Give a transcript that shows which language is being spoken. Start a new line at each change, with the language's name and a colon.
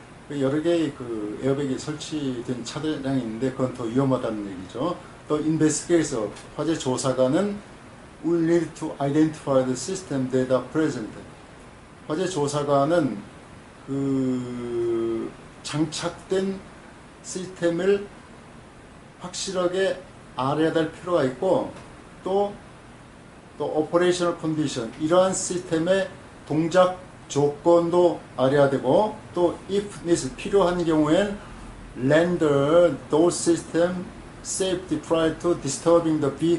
Korean: 여러 개의 그 에어백이 설치된 차량이 있는데 그건 더 위험하다는 얘기죠.
English: 또 investigator,
Korean: 화재 조사관은
English: will need to identify the system that are present.
Korean: 화재 조사관은 그 장착된 시스템을 확실하게 알아야 될 필요가 있고 또 operational condition, 이러한 시스템의 동작 조건도 알아야 되고 또 if needs, 필요한 경우엔
English: render those system safety prior to disturbing the